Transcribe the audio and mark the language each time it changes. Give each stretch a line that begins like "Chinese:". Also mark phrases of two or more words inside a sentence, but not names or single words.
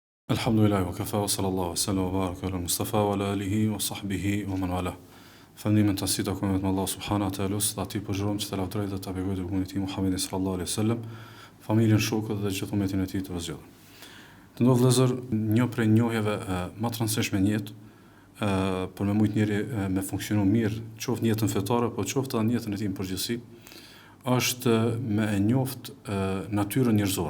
Arabic: الحمد لله وكفى وصلى الله وسلم وبارك على المصطفى وعلى آله وصحبه ومن والى.
Albanian: Falëndimin të asit takojmë vetëm Allah
Arabic: سبحانه وتعالى,
Albanian: dhe ati përgjërojmë që të lavdëroj dhe të begoj të bukunit i Muhammedin
Arabic: صلى الله عليه وسلم,
Albanian: familjen, shokët dhe gjithë umetin e tij të vëzhgjellë. Të ndodh vëllezër, një prej njohjeve më të rëndësishme në jetë, për me mujt njëri me funksionu mirë, qoftë në jetën fetare, po qoftë edhe në jetën e tij në përgjithësi, është me e njoft natyrën njerëzore.